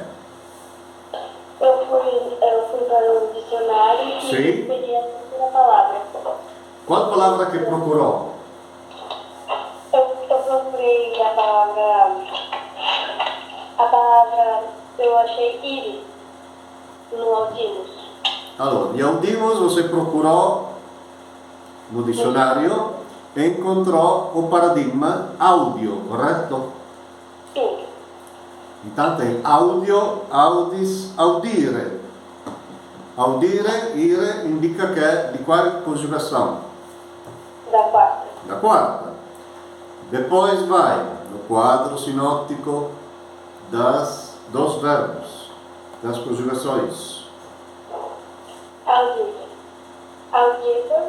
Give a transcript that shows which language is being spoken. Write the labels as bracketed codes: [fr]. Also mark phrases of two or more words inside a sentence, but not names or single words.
[pt] Eu fui para o dicionário e Sim. peguei a terceira palavra. Qual palavra que procurou? Eu procurei a palavra, eu achei íris no Audimos. Allora, em Audimos você procurou no dicionário e encontrou o paradigma áudio, correto? Sim. Então tem áudio, [la] audis, audire. Audire, ire, [pt] indica que é de qual conjugação? Da quarta. Da quarta. Depois vai no quadro sinóptico dos verbos, das conjugações. Audível. Audível.